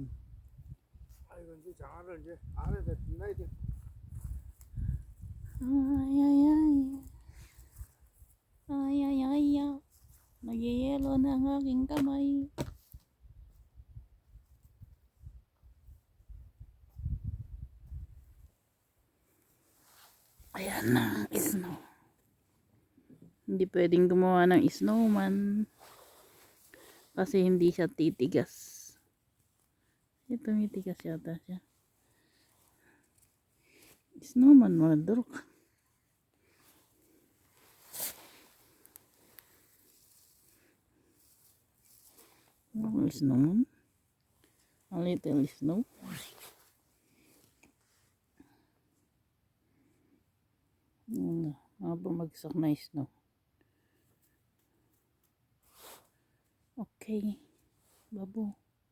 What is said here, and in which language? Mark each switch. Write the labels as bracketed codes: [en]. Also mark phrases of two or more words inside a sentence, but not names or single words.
[ko] 아이고 이제 장화를 이제 안에다 넣어야 돼. [tl] Ay. Nagyayelo na ang aking kamay. Ayan na, snow. Hindi pwedeng gumawa ng snowman kasi hindi siya titigas. Ito titigas yata siya. Snowman, madurok. Snowman. [en] A little snow. [tl] Mga bumagsak na snow. Okay, babo.